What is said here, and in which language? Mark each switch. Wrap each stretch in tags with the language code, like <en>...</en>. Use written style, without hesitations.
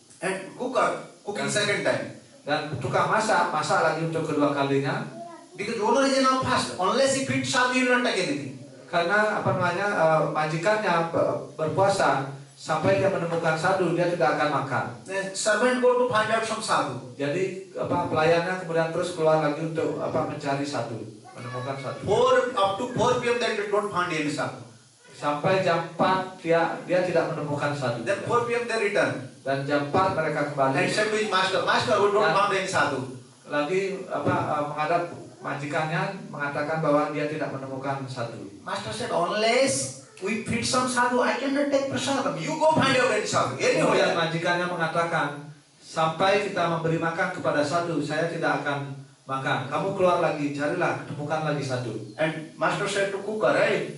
<en>And cooking second time.</en> <id>Dan tukang masak lagi untuk kedua kalinya.</id> <en>Because owner is now fast. Unless he feeds sadhu, he will not take anything.</en> <id>Karena majikannya berpuasa sampai dia menemukan sadhu, dia tidak akan makan.</id> <en>The servant go to find out some sadhu.</en> <id>Jadi pelayannya kemudian terus keluar lagi untuk mencari sadhu, menemukan sadhu.</id> <en>Up to 4 p.m. they don't find any sadhu.</en> <id>Sampai jam 4 dia tidak menemukan sadhu.</id> <en>Then 4 p.m. they return.</en> <id>Dan jam 4 mereka kembali.</id> <en>And said to his master, Master, we don't find any sadhu.</en> <id>Lagi menghadap majikannya mengatakan bahwa dia tidak menemukan sadhu.</id> <en>Master said, unless we feed some sadhu, I cannot take prasadam. You go find out any sadhu.</en> <id>Kemudian</id> <en>Anyway.</en> <id>majikannya mengatakan, sampai kita memberi makan kepada sadhu, saya tidak akan makan. Kamu keluar lagi, carilah, temukan lagi sadhu.</id> <en>And master said to cooker, right?</en>